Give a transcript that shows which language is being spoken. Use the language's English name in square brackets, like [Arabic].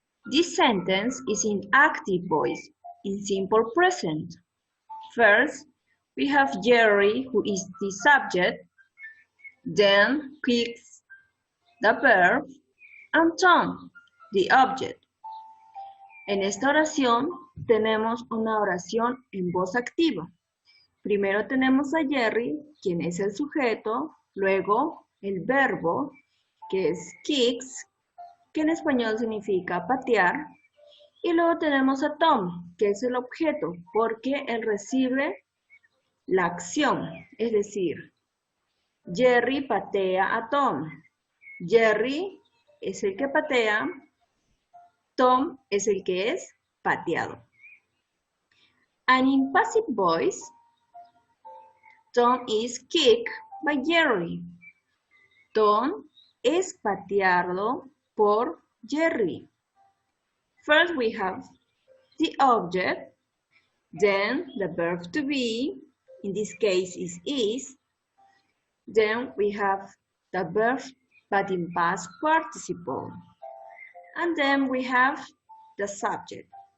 [English] This sentence is in active voice, in simple present. First, we have Jerry, who is the subject, then kicks the verb, and Tom, the object. [Spanish] En esta oración tenemos una oración en voz activa. Primero tenemos a Jerry, quien es el sujeto, luego el verbo, que es kicks, que en español significa patear, y luego tenemos a Tom, que es el objeto, porque él recibe la acción, es decir, Jerry patea a Tom. Jerry es el que patea, Tom es el que es pateado. [English] And in passive voice, Tom is kicked by Jerry. [Spanish] Tom es pateado por Jerry. [English] First we have the object, then the verb to be, in this case is, then we have the verb but in past participle, and then we have the subject.